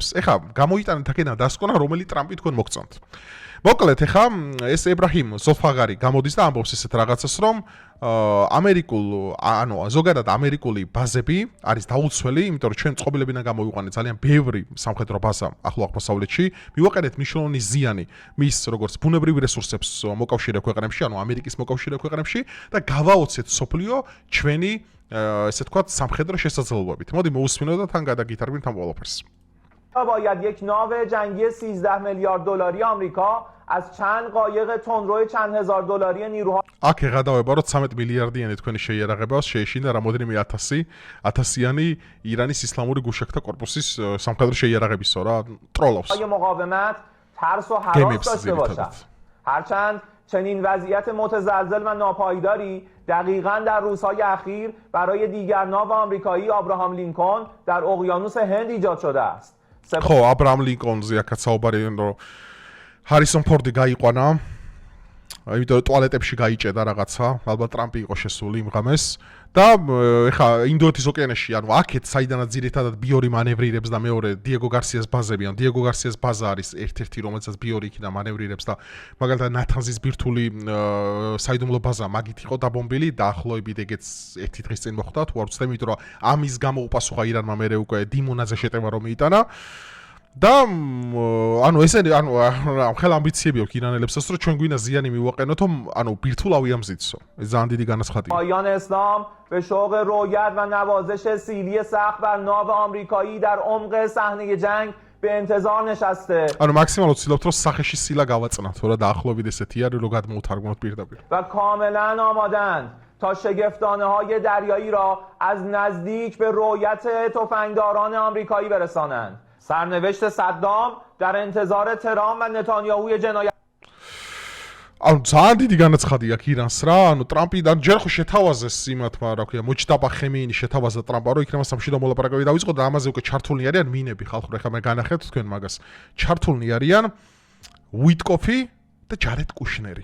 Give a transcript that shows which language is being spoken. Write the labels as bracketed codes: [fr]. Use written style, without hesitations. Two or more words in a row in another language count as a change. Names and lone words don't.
[ka] ეხლა გამოიტანეთ აქედან დასკვნა, რომელი ტრამპი თქვენ მოგწონთ. მოკლედ, ეხლა ეს ებრაჰიმ ზოფაღარი გამოდის და ამბობს ესეთ რაღაცას, რომ ზოგადად ამერიკული ბაზები არის დაუცველი, იმიტომ რომ ჩვენ წყობილებიდან გამოვიყვანეთ ძალიან ბევრი სამხედრო ბაზა ახლო აღმოსავლეთში, მივაყენეთ მნიშვნელოვანი ზიანი მის როგორც ბუნებრივ რესურსებს მოკავშირე ქვეყნებში, ანუ ამერიკის მოკავშირე ქვეყნებში და გავაოცეთ სოფლიო ჩვენი ესე თქვა სამხედრო შესაძლებლობებით. მოდი მოусმინოთ და თან გადაგითარგმნით ამ ყველაფერს. [fa] باید یک ناو جنگی 13 میلیارد دلاری آمریکا از چند قایق تندرو چند هزار دلاری نیروها [ka] აქ ეღადავება რომ 13 მილიარდიანი თქვენი შეიარაღება შეეშინა რამოდენიმე ათასიანი ირანის ისლამური გუშაქთა კორპუსის სამხედრო შეიარაღებისო რა ტროლავს. [fa] مقاومت ترس و هراس داشته باشد. هرچند چنین وضعیت متزلزل و ناپایداری دقیقاً در روزهای اخیر برای دیگر ناو آمریکایی ابراهام لینکن در اقیانوس هند ایجاد شده است. [ka] ხო, აბრაამ ლინკონზე აქაც საუბარი რომ ჰარისონ ფორდი გაიყვანა, იმიტომ რომ ტუალეტებში გაიჭედა რაღაცა, ალბათ ტრამპი იყო შესული იმ ღამეს და ეხა ინდოეთის ოკეანეში, ანუ აქეთ საიდანაც ძირითადად ბიორი მანევრირებს და მეორე დიეგო გარსიას ბაზები, ან დიეგო გარსიას ბაზა არის ერთ-ერთი, რომელსაც ბიორი იქიდან მანევრირებს და მაგალითად ნათანზის ბირთვული საიდუმლო ბაზა მაგით იყო დაბომბილი, დაახლოებით ეგეც ერთი დღის წინ მოხდა, თუ არ ვცდები, იმიტომ რომ ამის გამო უპასუხა ირანმა მერე უკვე დიმონაზე შეტევა რომ მიიტანა. და ანუ ესენი ანუ ხელ ამბიციები აქვს ირანელებსაც რომ ჩვენ გვინდა ზიანი მივაყენოთ ანუ ბირთვულ ავიამზიდსო ეს ძალიან დიდი განაცხადია. [fa] پایان اسلام به شوق رویت و نوازش سیلی سقف بر ناو آمریکایی در عمق صحنه جنگ به انتظار نشسته. [ka] ანუ მაქსიმალურად ვცდილობთ რომ სახეში სილა გავაწნათ, რა დაახლოებით ესეთი არის რომ გადმოვთარგმნოთ პირდაპირ. [fa] و کاملا آمادند تا شگفتانه‌های دریایی را از نزدیک به رویت تفنگداران آمریکایی برسانند. سرنوشت صدام در انتظار ترامپ و نتانیاهوی جنایت [ka] ანუ ძალიან დიდი განაცხადი აქვს ირანს რა, ანუ ტრამპიდან ჯერ ხო შეთავაზეს იმათმა, რა ქვია, მოჩდაბა ხემეინი შეთავაზა ტრამპმა, რომ იქნება სამშვიდობო მოლაპარაკებები დაიწყო და ამაზე უკვე ჩართულნი არიან მინები ხალხურ, ეხლა მე განახეთ თქვენ მაგას. ჩართულნი არიან უიტკოფი და ჯარედ კუშნერი.